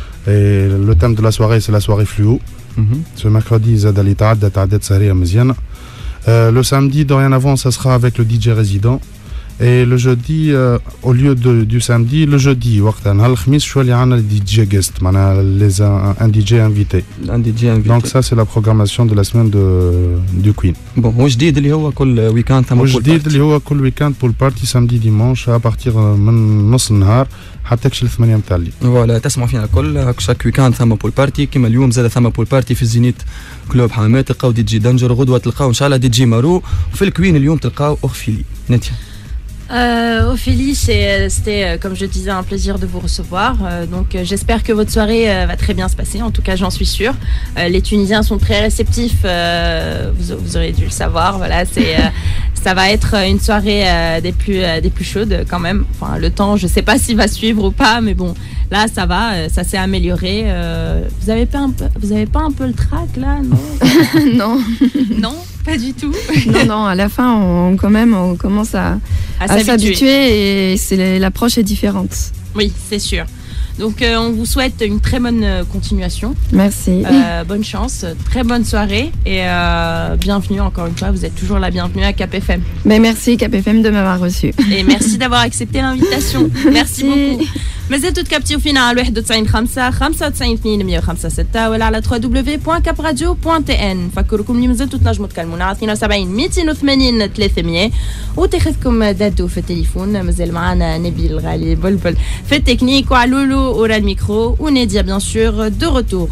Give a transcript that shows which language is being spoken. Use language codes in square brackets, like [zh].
[fr] Et le thème de la soirée, c'est la soirée fluo. Ce mercredi, [ar] Zadali Ta'adda Ta'adda Sahriya Meziana. [fr] Le samedi, dorénavant, ça sera avec le DJ résident. Et le jeudi, au lieu du samedi, le jeudi, [ar] وقتها نهار الخميس شو اللي عندنا دي جي جيست معناها [fr] un DJ invité. Un DJ invité. Donc ça c'est la programmation de la semaine du Queen. [ar] Bon, وجديد اللي هو كل ويكاند ثم وجديد اللي هو كل ويكاند بول بارتي سامدي ديمونش [fr] à partir [ar] من نص النهار حتى كش 8 نتاع الليل. فوالا تسمعوا فينا الكل شاك ويكاند ثم بول بارتي كيما اليوم زاد ثم بول بارتي في الزينيت كلوب حمامات تلقاو دي جي دنجر غدوه تلقاو ان شاء الله دي جي مارو وفي الكوين اليوم تلقاو اوفيلي نتيا. [fr] Ophélie, c'était, comme je disais, un plaisir de vous recevoir. Donc, j'espère que votre soirée va très bien se passer. En tout cas, j'en suis sûre. Les Tunisiens sont très réceptifs. Vous aurez dû le savoir. Voilà, ça va être une soirée des plus chaudes quand même. Enfin, le temps, je ne sais pas s'il va suivre ou pas, mais bon, là, ça va. Ça s'est amélioré. Vous avez pas un peu le trac là, non? Non. Non, pas du tout. Non, à la fin, on commence à s'habituer et l'approche est différente. Oui, c'est sûr. Donc, on vous souhaite une très bonne continuation. Merci. Bonne chance, très bonne soirée et bienvenue encore une fois. Vous êtes toujours la bienvenue à Cap FM. Mais merci Cap FM de m'avoir reçu. Et merci d'avoir accepté l'invitation. Merci beaucoup. [ar] مازال تكابتيو فينا على 91 5 95 2 105 6 ولا على www.capradio.tn. نفكركم اللي مازلتوا تنجموا تكلمونا على 72 280 300 وتاخذكم دادو في التليفون. مازال معنا نبيل الغالي بلبل في التكنيك وعلولو ورا الميكرو ونادية بيان سور دو روتور.